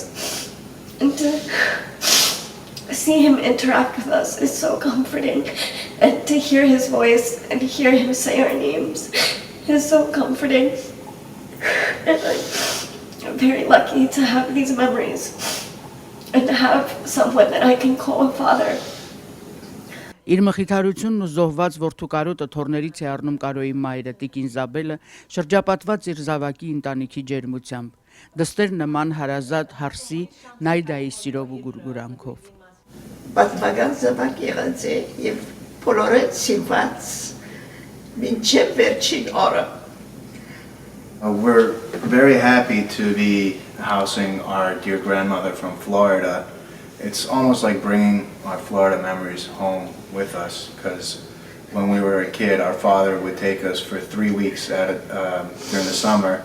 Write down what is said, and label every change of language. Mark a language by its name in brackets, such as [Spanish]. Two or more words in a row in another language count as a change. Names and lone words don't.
[English] And to see him interact with us is so comforting, and to hear his voice and hear him say our names is so comforting. And I'm very lucky to have these memories and to have someone that I can call a father. [Armenian] Իր մխիթարությունն ու զոհված որդու կարոտը թորներից է առնում Կարոյի մայրը Տիկին Զաբելը, շրջապատված իր զավակի ընտանիքի ջերմությամբ, դստեր նման հարազատ հարսի Նայդայի սիրով ու գուրգուրանքով։ Պատմական զավակ եղած է եւ բոլորը սիրված մինչեւ վերջին օրը։ [English] We're very happy to be housing our dear grandmother from Florida. It's almost like bringing our Florida memories home with us, because when we were a kid, our father would take us for 3 weeks during the summer.